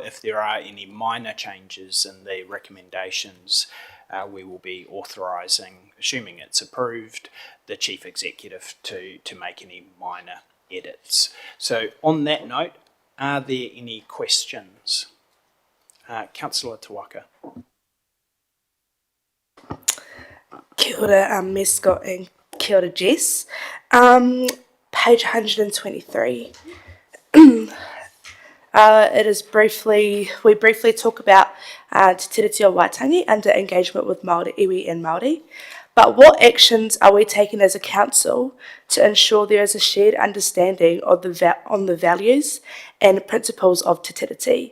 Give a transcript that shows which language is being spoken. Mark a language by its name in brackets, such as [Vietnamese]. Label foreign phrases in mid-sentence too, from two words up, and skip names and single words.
[English] If there are any minor changes in the recommendations, we will be authorising, assuming it's approved, the Chief Executive to make any minor edits. So on that note, are there any questions? Councillor Tawaka. [Māori] Kia ora, [English] Mayor Scott and [Māori] kia ora, [English] Jess. Page 123. We briefly talk about Te Tiriti o Waitangi under engagement with Māori, iwi and Māori. But what actions are we taking as a council to ensure there is a shared understanding of on the values and principles of Te Tiriti?